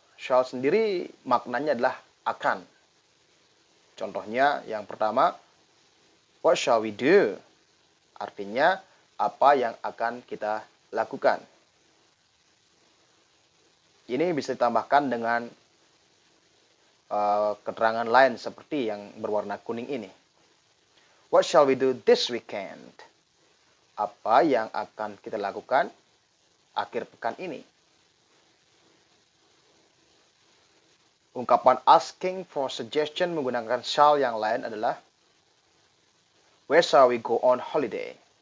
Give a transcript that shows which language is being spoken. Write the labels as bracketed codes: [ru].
[id] Shall sendiri maknanya adalah akan. Contohnya yang pertama, [en] what shall we do? [id] Artinya, apa yang akan kita lakukan. Ini bisa ditambahkan dengan keterangan lain seperti yang berwarna kuning ini. [en] What shall we do this weekend? [id] Apa yang akan kita lakukan akhir pekan ini? Ungkapan asking for suggestion menggunakan shall yang lain adalah [en] where shall we go on holiday?